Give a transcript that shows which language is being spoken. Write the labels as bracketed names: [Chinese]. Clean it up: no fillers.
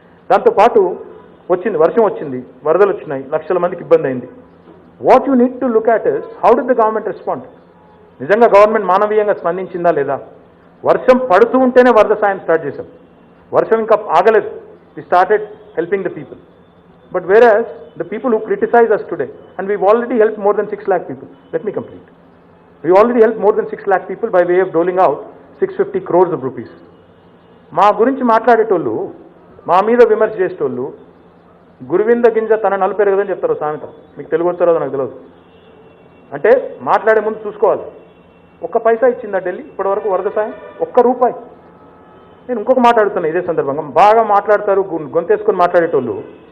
[Telugu] దాంతోపాటు వర్షం వచ్చింది, వరదలు వచ్చినాయి, లక్షల మందికి ఇబ్బంది అయింది. [English] What you need to look at is how did the government respond. [Telugu] నిజంగా గవర్నమెంట్ మానవీయంగా స్పందించిందా లేదా? వర్షం పడుతూ ఉంటేనే వరద సాయం స్టార్ట్ చేశాం. వర్షం ఇంకా ఆగలేదు. [English] We started helping the people. But whereas the people who criticize us today, and we've already helped more than 6 lakh people. Let me complete. We already helped more than 6 lakh people by way of doling out 650 crores of rupees. [Telugu] మా గురించి మాట్లాడేటోళ్ళు, మా మీద విమర్శ చేసేటోళ్ళు, గురువింద గింజ తన నలుపెరగదని చెప్తారు సామెత. మీకు తెలుగు వచ్చారో నాకు తెలియదు. అంటే మాట్లాడే ముందు చూసుకోవాలి. ఒక్క పైసా ఇచ్చిందా ఢిల్లీ ఇప్పటివరకు వరద సాయం? ఒక్క రూపాయి. నేను ఇంకొక మాట్లాడుతున్నా ఇదే సందర్భంగా. బాగా మాట్లాడతారు, గొంతేసుకొని మాట్లాడేటోళ్ళు.